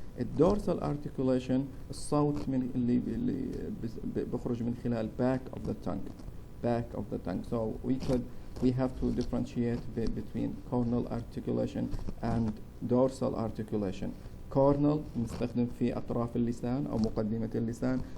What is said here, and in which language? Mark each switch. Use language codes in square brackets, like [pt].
[ar] الدورسال articulation الصوت من اللي بخرج من خلال [en] back of the tongue. So we have to differentiate between cornal articulation and dorsal articulation. [ar] cornal نستخدم في أطراف اللسان أو مقدمة اللسان.